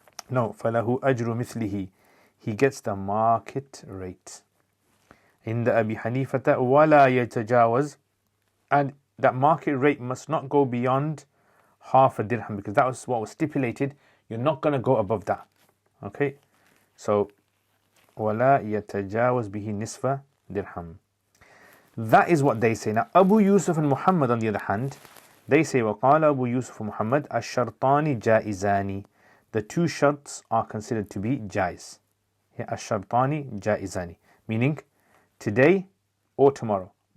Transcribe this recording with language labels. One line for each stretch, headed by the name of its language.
English: No,
Arabic: فَلَهُ أَجْرُ مِثْلِهِ,
English: he gets the market rate. In the Abi Hanifata,
Arabic: وَلَا يَتَجَاوَزْ,
English: and that market rate must not go beyond half a dirham because that was what was stipulated. You're not going to go above that. Okay, so
Arabic: وَلَا يَتَجَاوَزْ بِهِ نِصْفَ
English: dirham. That is what they say. Now Abu Yusuf and Muhammad on the other hand, they say وَقَالَ Abu Yusuf and Muhammad
Arabic: الشَّرْطَانِ جَائِزَانِ,
English: the 2 sharts are considered to be jaiz.
Arabic: الشَّرْطَانِ جَائِزَانِ,
English: meaning today or tomorrow.